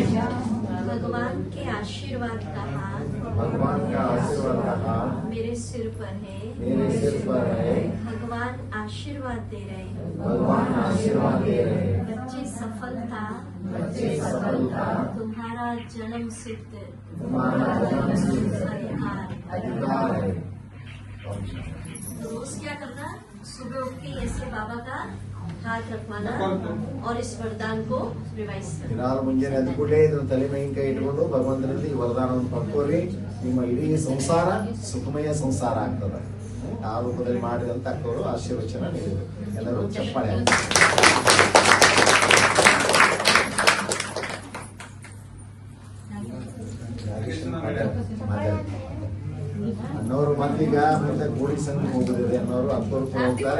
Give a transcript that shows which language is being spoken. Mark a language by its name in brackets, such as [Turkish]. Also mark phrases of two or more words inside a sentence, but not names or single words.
[Hindi] भगवान के आशीर्वाद का हाथ भगवान का आशीर्वाद का हाथ मेरे सिर पर है, मेरे सिर पर है। भगवान आशीर्वाद दे रहे हैं, भगवान आशीर्वाद दे रहे हैं। बच्चे सफलता, बच्चे सफलता, तुम्हारा जन्म सिद्ध तुम्हारा जन्म सिद्ध अधिकार। अधिकार है। तो रोज क्या करना, सुबह उठ के ऐसे बाबा का हाथ रखवाना और इस वरदान को रिवाइज करना। [Kannada] ದಿನಾಲು ಮುಂಜಾನೆ ಎದ್ದ ಕೂಡಲೇ ಇದನ್ನ ತಲೆ ಮೇಗಿನ ಕೈ ಇಟ್ಕೊಂಡು ಭಗವಂತನಲ್ಲಿ ಈ ವರದಾನವನ್ನು ಪಡ್ಕೋರಿ. ನಿಮ್ಮ ಇಡೀ ಸಂಸಾರ ಸುಖಮಯ ಸಂಸಾರ ಆಗ್ತದ. ಆ ರೂಪದಲ್ಲಿ ಮಾಡಿದಂತ ಅಕ್ಕವರು ಆಶೀರ್ವಚನ ನೀಡಿದರು. ಎಲ್ಲರೂ ಚಪ್ಪಾಳೆ ಹಾಕಿ. ಅನ್ನೋರು ಮತ್ತೀಗ ಮುಂದೆ ಕೋಡಿ ಸಂಘ ಹೋಗುದಿದೆ ಅನ್ನೋರು ಅಕ್ಕವರು ಹೋಗ್ತಾರೆ.